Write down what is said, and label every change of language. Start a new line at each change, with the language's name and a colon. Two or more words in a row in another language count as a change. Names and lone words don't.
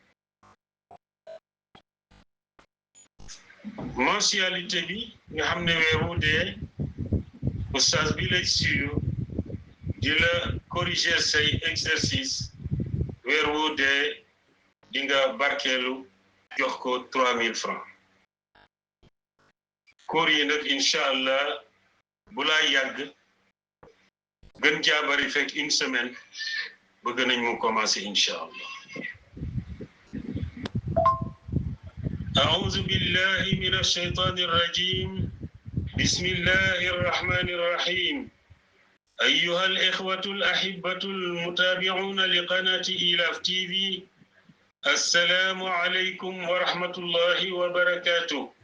Wolof: mensualité bi nga xam ne weeru dee oustaz bi lay suivre di la corriger say exercice weeru dee di nga barkeelu jox ko 3000 francs cours yi nag
Arabic: إن شاء الله
Wolof: bu laa yàgg gën jaabari fekk
French: une semaine
Wolof: bëgg nañ mu commencé
Arabic: إن شاء الله أعوذ بالله من الشيطان الرجيم بسم الله الرحمن الرحيم أيها الإخوة الأحبة المتابعون لقناة إيلاف تي في السلام عليكم ورحمة الله وبركاته